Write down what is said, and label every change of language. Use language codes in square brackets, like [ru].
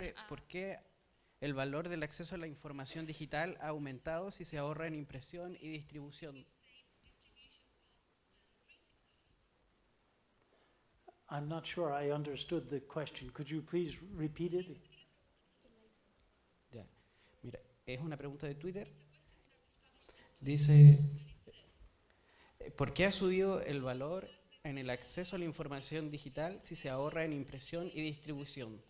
[es] dice, ¿por qué el valor del acceso a la información digital ha aumentado si se ahorra en impresión y distribución? [en] I'm not sure I understood the question. Could you please repeat it? [es] Ya. Mira, es una pregunta de Twitter. Dice, ¿por qué ha subido el valor en el acceso a la información digital si se ahorra en impresión y distribución?